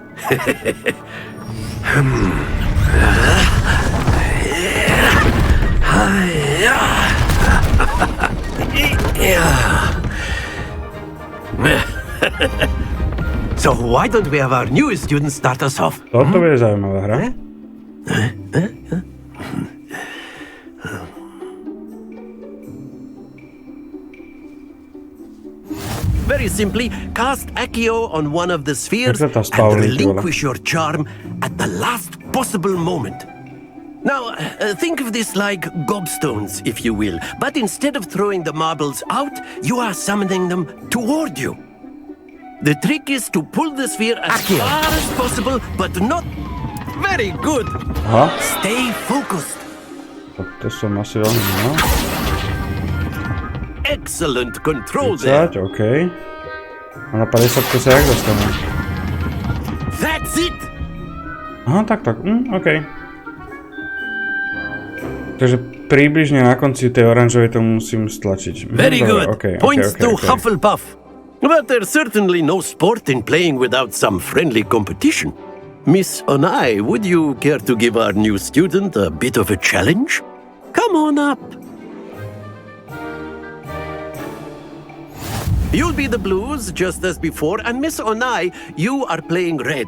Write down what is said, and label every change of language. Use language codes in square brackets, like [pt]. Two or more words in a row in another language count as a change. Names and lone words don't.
[en] So why don't we have our newest students start us off? [sk] Toto bude zaujímavá hra. [en] Very simply, cast Accio on one of the spheres and relinquish your charm at the last possible moment. Now, think of this like gobstones, if you will, but instead of throwing the marbles out, you are summoning them toward you. The trick is to pull the sphere as far as possible, but not very good. Stay focused. [sk] To som asi veľmi, no. [en] Excellent control there. 30, [sk] OK. A na 50 sa jak dostane? [en] That's it. [sk] Aha, tak, OK. Takže približne na konci tej oranžovej to musím stlačiť. [en] Very good. Points to Hufflepuff. But there's certainly no sport in playing without some friendly competition. Miss Onai, would you care to give our new student a bit of a challenge? Come on up. You'll be the blues, just as before, and Miss Onai, you are playing red.